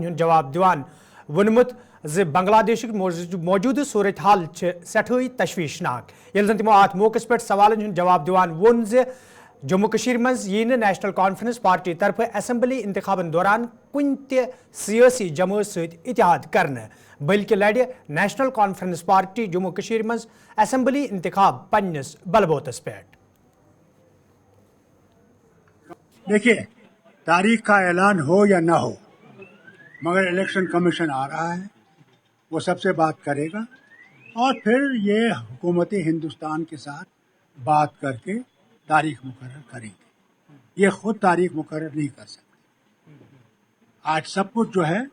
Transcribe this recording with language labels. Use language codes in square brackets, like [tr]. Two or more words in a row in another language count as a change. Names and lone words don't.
[ks] ہند جواب دیوان ونمت ز بنگلہ دیشک موجودہ صورتحال سٹھائی تشویشناک یل زن تمو ات موقع پہ سوالن ہند جواب دیوان ون ز جموں کشیر مز یہ نیشنل کانفرنس پارٹی طرف اسمبلی انتخابن دوران کن تہ سیاسی جماعت ست اتحاد کرنے بلکہ لڑ نیشنل کانفرنس پارٹی جموں کشیر مز اسمبلی انتخاب پنس بلبوتس پہ [ur] دیکھیے تاریخ کا اعلان ہو یا نہ ہو مگر الیکشن کمیشن آ رہا ہے وہ سب سے بات کرے گا اور پھر یہ حکومت ہندوستان کے ساتھ بات کر کے تاریخ مقرر کریں گے یہ خود تاریخ مقرر نہیں کر سکتے آج سب کچھ جو ہے